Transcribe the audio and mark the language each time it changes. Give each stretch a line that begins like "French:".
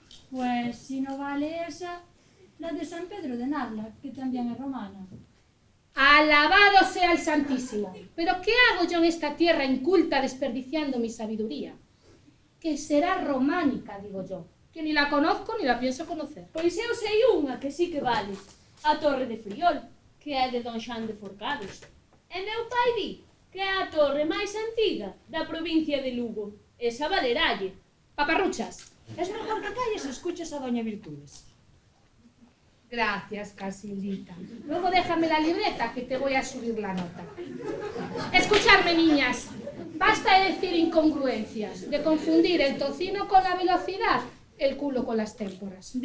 Spanish: Pues si no vale esa, la de San Pedro de Narla, que también es romana. Alabado sea el Santísimo. ¿Pero qué hago yo en esta tierra inculta desperdiciando mi sabiduría? Que será románica, digo yo, que ni la conozco ni la pienso conocer.
Galician: Pois eu sei unha que sí que vale. A Torre de Friol, que é de Don Xan de Forcados. E meu pai di que é a torre máis antiga da provincia de Lugo. Esa valeralle.
Spanish: Paparruchas. Es mejor que calles y escuches a Doña Virtudes. Gracias, Casildita. Luego déjame la libreta que te voy a subir la nota. Escuchadme, niñas. Basta de decir incongruencias, de confundir el tocino con la velocidad, el culo con las témporas.